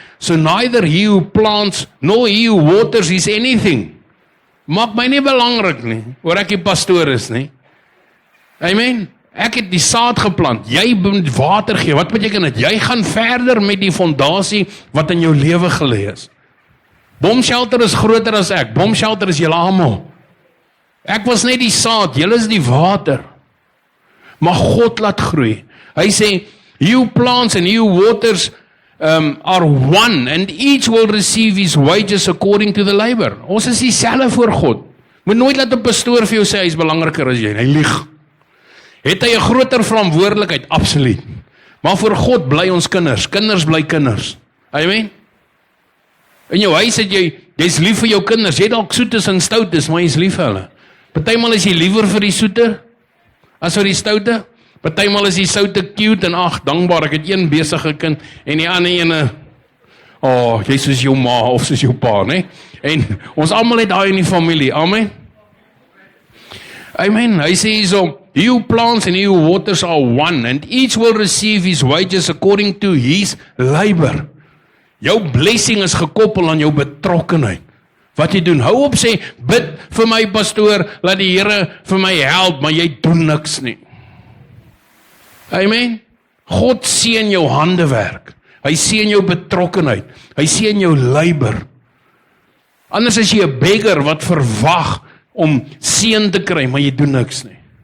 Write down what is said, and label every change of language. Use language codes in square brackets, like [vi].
[en] So neither he who plants, nor he who waters is anything. [af] Maak my nie belangrik nie, oor ek die pastoor is nie. Amen. Ek het die saad geplant, jy moet water gee, wat beteken dit? Jy gaan verder met die fondasie wat in jou lewe gelê is. Bomshelter is groter as ek, Bomshelter is julle almal. Ek was net die saad, julle is die water. Maar God laat groei. Hy sê, [en] he who plants and he who waters are one, and each will receive his wages according to the labor. [af] Ons is dieselfde voor God. Moet nooit laat 'n pastoor vir jou sê, hy is belangriker as jy. Hy lieg. Het hy 'n groter verantwoordelikheid? Absoluut. Maar voor God bly ons kinders. Kinders bly kinders. Amen. In jou huis het jy's lief vir jou kinders. Jy dalk soetes en stoutes, maar jy's lief vir hulle. Partymal is jy liewer vir die soete as vir die stoute. Partymal is die soute cute en ag, dankbaar, ek het een besige kind en die ander ene, jy soos jou ma of soos jou pa, né? En ons almal het daai in die familie. Amen. Amen. Hy sê hierso, [en] he who plants and he who waters are one, and each will receive his wages according to his labor. [af] Jou blessing is gekoppel aan jou betrokkenheid. Wat jy doen, hou op sê, bid vir my pastoor, laat die Here vir my help, maar jy doen niks nie. Amen. God seën jou handewerk. Hy seën jou betrokkenheid. Hy seën jou labor. Anders is jy 'n beggar wat verwag om seën te kry, maar jy doen niks nie.